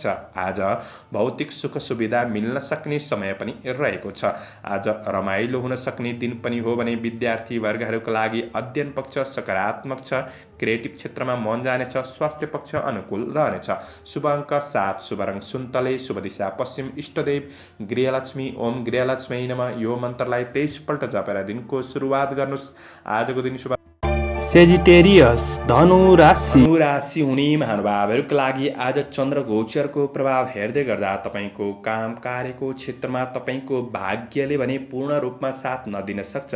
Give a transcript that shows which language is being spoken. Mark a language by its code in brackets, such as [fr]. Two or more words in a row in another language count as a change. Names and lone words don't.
[ne] आज भौतिक सुख सुविधा मिल्न सक्ने समय पनि रहेको छ। आज रमाइलो हुन सक्ने दिन पनि हो भने विद्यार्थी वर्गहरूका लागि अध्ययन पक्ष सकारात्मक छ। क्रिएटिभ क्षेत्रमा मन जानेछ। स्वास्थ्य पक्ष अनुकूल रहनेछ। शुभ अङ्क 7, शुभ रङ सुन्तले, शुभ दिशा पश्चिम, इष्टदेव गृहलक्ष्मी। [sa] ओम गृहलक्ष्मी नमः [ne] यो मन्त्रलाई 23 पल्ट जपेर दिनको सुरुवात गर्नुहोस्। आजको दिन शुभ सेजिटेरियस धनु राशि हुने महानुभावहरूका लागि आज चन्द्र गोचरको प्रभाव हेर्दै गर्दा तपाईँको काम कार्यको क्षेत्रमा तपाईँको भाग्यले भने पूर्ण रूपमा साथ नदिन सक्छ।